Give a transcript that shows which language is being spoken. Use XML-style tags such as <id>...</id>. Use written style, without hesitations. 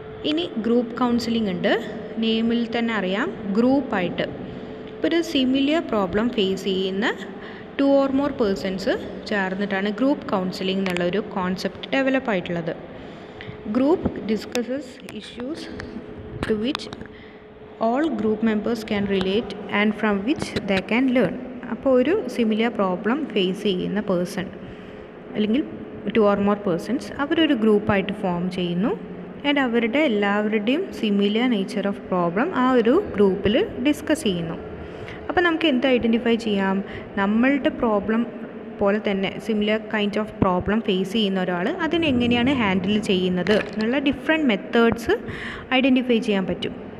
<ml>ഇനി group counselling ഉണ്ട്. നെയിമിൽ തന്നെ അറിയാം, ഗ്രൂപ്പായിട്ട്. ഇപ്പോൾ ഒരു സിമിലിയർ പ്രോബ്ലം ഫേസ് ചെയ്യുന്ന 2 or more പേഴ്സൺസ് ചേർന്നിട്ടാണ് ഗ്രൂപ്പ് കൗൺസിലിംഗ് എന്നുള്ളൊരു കോൺസെപ്റ്റ് ഡെവലപ്പ് ആയിട്ടുള്ളത്.</ml> <en>Group discusses issues to which all group members can relate and from which they can learn.</en> <ml>അപ്പോൾ ഒരു സിമിലിയർ പ്രോബ്ലം ഫേസ് ചെയ്യുന്ന പേഴ്സൺ അല്ലെങ്കിൽ 2 or more പേഴ്സൺസ് അവരൊരു ഗ്രൂപ്പായിട്ട് ഫോം ചെയ്യുന്നു ആൻഡ് അവരുടെ എല്ലാവരുടെയും സിമിലിയർ നേച്ചർ ഓഫ് പ്രോബ്ലം ആ ഒരു ഗ്രൂപ്പിൽ ഡിസ്കസ് ചെയ്യുന്നു. അപ്പോൾ നമുക്ക് എന്ത് ഐഡൻറ്റിഫൈ ചെയ്യാം, നമ്മളുടെ പ്രോബ്ലം പോലെ തന്നെ similar kind of problem face ചെയ്യുന്ന ഒരാൾ അതിനെങ്ങനെയാണ് ഹാൻഡിൽ ചെയ്യുന്നത് എന്നുള്ള ഡിഫറെൻറ്റ് മെത്തേഡ്സ് ഐഡൻറ്റിഫൈ ചെയ്യാൻ പറ്റും.</ml>